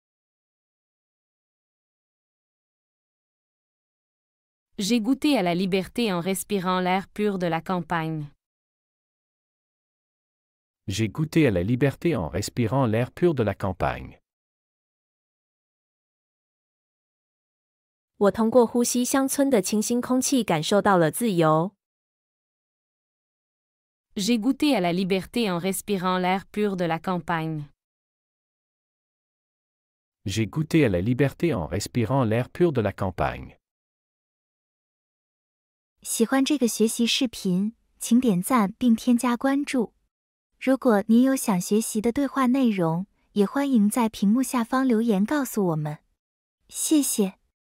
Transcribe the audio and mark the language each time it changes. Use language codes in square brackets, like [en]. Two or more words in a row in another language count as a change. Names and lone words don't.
[fr] J'ai goûté à la liberté en respirant l'air pur de la campagne. J'ai goûté à la liberté en respirant l'air pur de la campagne. [zh] 我通过呼吸乡村的清新空气感受到了自由。 [fr] J'ai goûté à la liberté en respirant l'air pur de la campagne. J'ai goûté à la liberté en respirant l'air pur de la campagne. [zh] 喜欢这个学习视频，请点赞并添加关注。如果您有想学习的对话内容，也欢迎在屏幕下方留言告诉我们。谢谢。